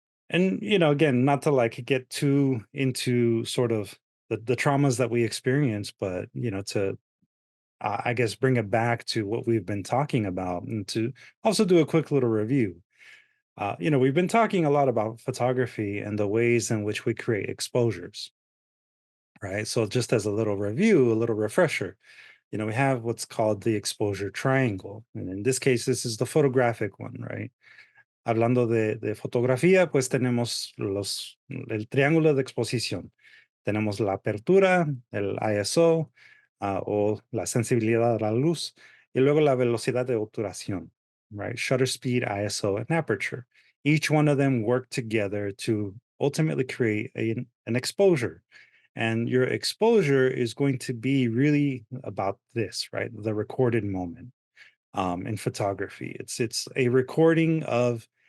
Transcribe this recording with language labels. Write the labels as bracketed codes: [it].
[en] And again, not to like get too into sort of the traumas that we experience, but to I guess bring it back to what we've been talking about, and to also do a quick little review. We've been talking a lot about photography and the ways in which we create exposures, right? So just as a little review, a little refresher, we have what's called the exposure triangle. And in this case, this is the photographic one, right? [es] Hablando de fotografía, pues tenemos el triángulo de exposición. Tenemos la apertura, el ISO, o la sensibilidad a la luz, y luego la velocidad de obturación, [en] right? Shutter speed, ISO, and aperture. Each one of them work together to ultimately create an exposure. And your exposure is going to be really about this, right? The recorded moment in photography. It's a recording of